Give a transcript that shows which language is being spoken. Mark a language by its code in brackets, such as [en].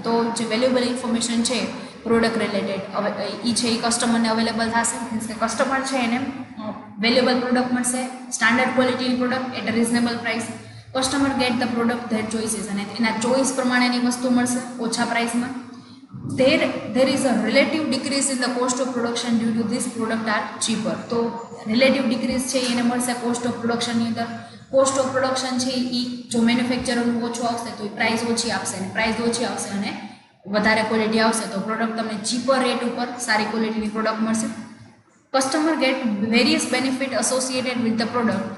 [gu] તો જે valuable information છે પ્રોડક્ટ રિલેટેડ એ છે એ કસ્ટમરને અવેલેબલ થશે. મીન્સ કે કસ્ટમર છે એને વેલ્યુએબલ પ્રોડક્ટ મળશે, standard ક્વોલિટીની product [en] At a reasonable price. Customer get the product that choices, [gu] અને એના ચોઇસ પ્રમાણેની વસ્તુ મળશે ઓછા પ્રાઇસમાં. [en] there is a relative decrease in the cost of production due to this product are cheaper. [gu] તો relative decrease છે એને મળશે કોસ્ટ ઓફ પ્રોડક્શનની અંદર. કોસ્ટ ઓફ પ્રોડક્શન છે એ જો મેન્યુફેક્ચરરનું ઓછું આવશે તો એ પ્રાઇસ ઓછી આપશે, અને પ્રાઇસ ઓછી આવશે અને વધારે ક્વોલિટી આવશે તો પ્રોડક્ટ તમને ચીપર રેટ ઉપર સારી ક્વોલિટીની પ્રોડક્ટ મળશે. [en] Customer get various benefit associated with the product.